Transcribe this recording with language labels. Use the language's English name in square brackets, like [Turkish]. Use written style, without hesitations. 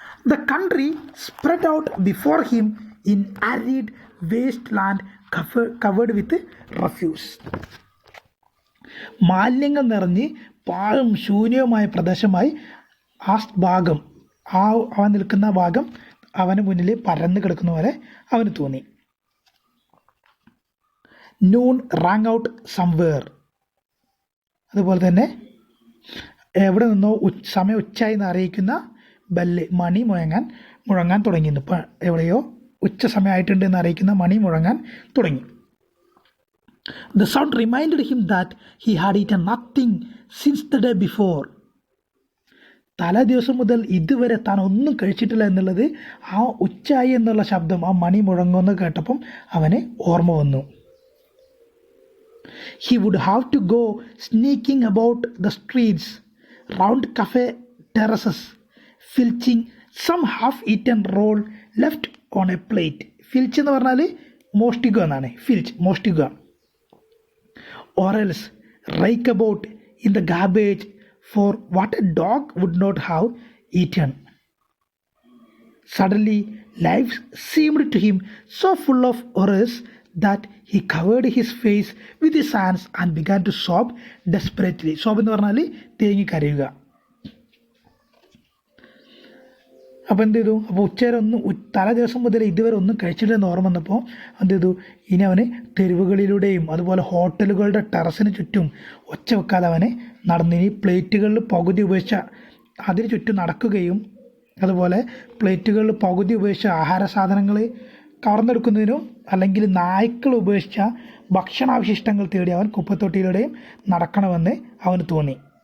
[English] The country spread out before him in arid wasteland covered with refuse. [Malayalam] മാലിന്യങ്ങൾ നിറഞ്ഞ് പാഴും ശൂന്യവുമായ പ്രദേശമായി ആ ഭാഗം, അവൻ നിൽക്കുന്ന ഭാഗം അവന് മുന്നിൽ പരന്നു കിടക്കുന്ന പോലെ അവന് തോന്നി. [English] Noon rang out somewhere. [Malayalam] അതുപോലെ തന്നെ എവിടെ നിന്നോ സമയം ഉച്ചയായി എന്ന് അറിയിക്കുന്ന ബെല്ല്, മണി മുഴങ്ങാൻ തുടങ്ങിയിരുന്നു. ഇപ്പം എവിടെയോ ഉച്ച സമയമായിട്ടുണ്ട് എന്ന് അറിയിക്കുന്ന മണി മുഴങ്ങാൻ തുടങ്ങി. [English] The sound reminded him that he had eaten nothing since the day before. [Malayalam] തലേ ദിവസം മുതൽ ഇതുവരെ താൻ ഒന്നും കഴിച്ചിട്ടില്ല എന്നുള്ളത് ആ ഉച്ചയായി എന്നുള്ള ശബ്ദം, ആ മണി മുഴങ്ങുമെന്ന് കേട്ടപ്പം അവന് ഓർമ്മ വന്നു. [English] He would have to go sneaking about the streets, round cafe terraces, filching some half-eaten roll left on a plate. [Malayalam] Filch എന്ന് പറഞ്ഞാൽ മോഷ്ടിക്കുക എന്നാണ്. മോഷ്ടിക്കുക. [English] Or else rake about in the garbage for what a dog would not have eaten. Suddenly, life seemed to him so full of horrors that he covered his face with his hands and began to sob desperately. [Malayalam] Sob എന്ന് പറഞ്ഞാൽ തേങ്ങി കരയുക. അപ്പോൾ എന്ത് ചെയ്തു? അപ്പോൾ തലേ ദിവസം മുതൽ ഇതുവരെ ഒന്നും കഴിച്ചിട്ടില്ലെന്ന് ഓർമ്മ വന്നപ്പോൾ എന്ത് ചെയ്തു? ഇനി അവന് തെരുവുകളിലൂടെയും അതുപോലെ ഹോട്ടലുകളുടെ ടെറസിന് ചുറ്റും ഒച്ച വെക്കാതെ അവനെ നടന്ന് ഇനി പ്ലേറ്റുകളിൽ പകുതി ഉപയോഗിച്ച അതിന് ചുറ്റും നടക്കുകയും അതുപോലെ പ്ലേറ്റുകളിൽ പകുതി ഉപയോഗിച്ച ആഹാര സാധനങ്ങൾ കവർന്നെടുക്കുന്നതിനും അല്ലെങ്കിൽ നായ്ക്കൾ ഉപയോഗിച്ച ഭക്ഷണാവശിഷ്ടങ്ങൾ തേടി അവൻ കുപ്പത്തൊട്ടിയിലൂടെയും നടക്കണമെന്ന് അവന് തോന്നി.